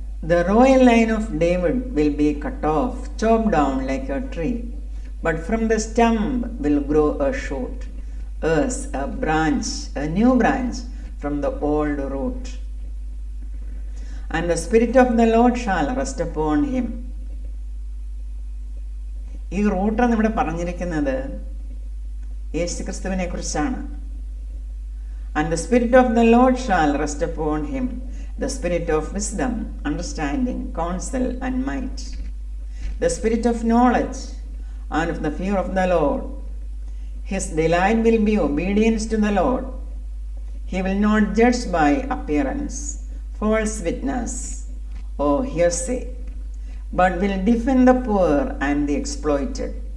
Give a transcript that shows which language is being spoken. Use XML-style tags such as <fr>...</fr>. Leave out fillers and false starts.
<en>The royal line of David will be cut off, chopped down like a tree, but from the stump will grow a shoot, as a branch, a new branch from the old root. And the Spirit of the Lord shall rest upon him.</en> <ml>ഈ റൂട്ടാണ് ഇവിടെ പറഞ്ഞിരിക്കുന്നത് യേശുക്രിസ്തുവിനെ കുറിച്ചാണ്.</ml> <en>And the Spirit of the Lord shall rest upon him, the Spirit of wisdom, understanding, counsel, and might, the Spirit of knowledge, and of the fear of the Lord. His delight will be obedience to the Lord. He will not judge by appearance, false witness, or hearsay, but will defend the poor and the exploited.</en>